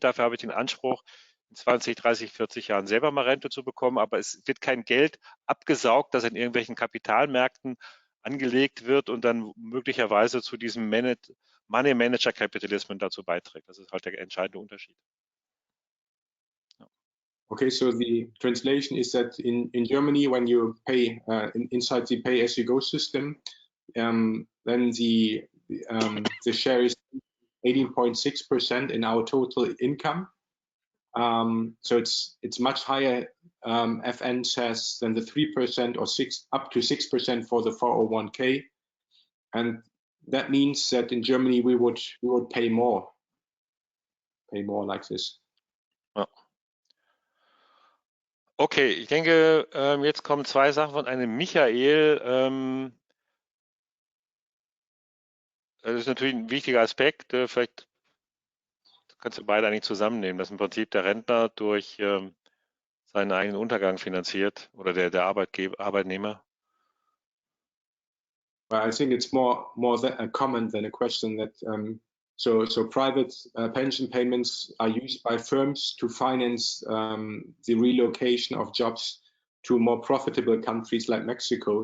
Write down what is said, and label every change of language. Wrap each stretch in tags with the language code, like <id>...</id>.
<de>Dafür habe ich den Anspruch, in 20, 30, 40 Jahren selber mal Rente zu bekommen. Aber es wird kein Geld abgesaugt, das in irgendwelchen Kapitalmärkten angelegt wird und dann möglicherweise zu diesem Money Manager Capitalism dazu beiträgt. Das ist halt der entscheidende Unterschied.</de> <en>Okay, so the translation is that in Germany, when you pay inside the pay-as-you-go system, then the share is 18.6% in our total income. So it's much higher, FN says, than the 3% or up to 6% for the 401k, and that means that in Germany we would pay more like this.</en> <de>Ja. Okay, ich denke, jetzt kommen zwei Sachen von einem Michael. Das ist natürlich ein wichtiger Aspekt. Vielleicht kannst du beide eigentlich zusammennehmen, dass im Prinzip der Rentner durch seinen eigenen Untergang finanziert oder der Arbeitnehmer.</de> <en>Well, I think it's more a comment than a question that so private pension payments are used by firms to finance the relocation of jobs to more profitable countries like Mexico.</en>